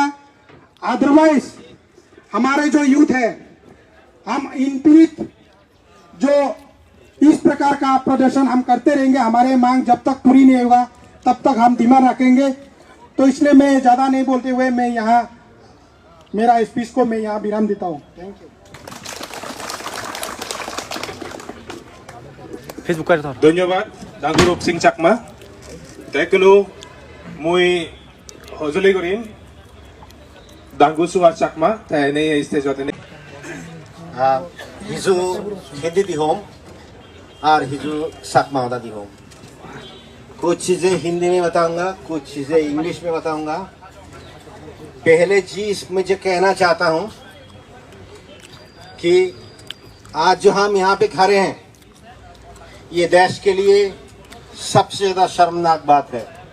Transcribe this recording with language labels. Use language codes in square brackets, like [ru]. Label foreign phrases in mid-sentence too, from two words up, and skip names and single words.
[hi] अदरवाइज हमारे जो यूथ है, हम इन पीड़ित जो इस प्रकार का प्रदर्शन हम करते रहेंगे, हमारे मांग जब तक पूरी नहीं होगा तब तक हम धीमा रखेंगे। तो इसलिए मैं ज्यादा नहीं बोलते हुए मैं यहाँ मेरा स्पीच को मैं यहाँ विराम देता हूँ। [en] Thank you. [hi] धन्यवाद डांगु रूपसिंह चाकमा। [ccp] तेकुनु मुई हजली करिम डांगु सुभाष चाकमा तैने स्टेज होते ने हिजो हिंदी दी होम और हिजो चाकमा होता दी होम। [hi] कुछ चीजें हिंदी में बताऊंगा, कुछ चीजें इंग्लिश में बताऊंगा। पहले चीज मुझे कहना चाहता हूं कि आज जो हम यहाँ पे खड़े हैं, ये देश के लिए सबसे ज्यादा शर्मनाक बात है।